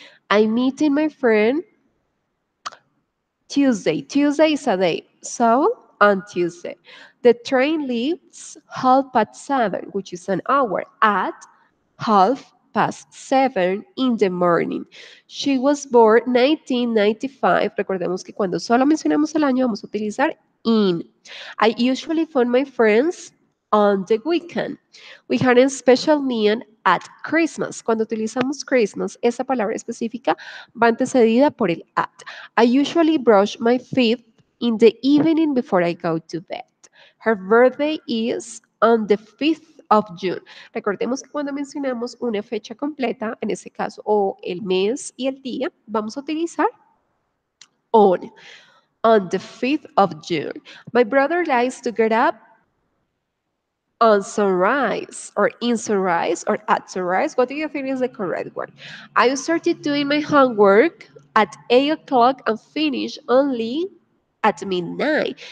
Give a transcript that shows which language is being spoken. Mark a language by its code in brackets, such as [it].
[en] I'm meeting my friend Tuesday. Tuesday is a day. So, on Tuesday. The train leaves 7:30, which is an hour, at 7:30 in the morning. She was born 1995. [es] Recordemos que cuando solo mencionamos el año vamos a utilizar in. [en] I usually phone my friends on the weekend. We had a special meal at Christmas. [es] Cuando utilizamos Christmas, esa palabra específica va antecedida por el at. [en] I usually brush my teeth in the evening before I go to bed. Her birthday is on the 5th of June. [es] Recordemos que cuando mencionamos una fecha completa, en ese caso, o el mes y el día, vamos a utilizar on. [en] On the 5th of June. My brother likes to get up on sunrise or in sunrise or at sunrise. What do you think is the correct word? I started doing my homework at 8 o'clock and finish only at midnight.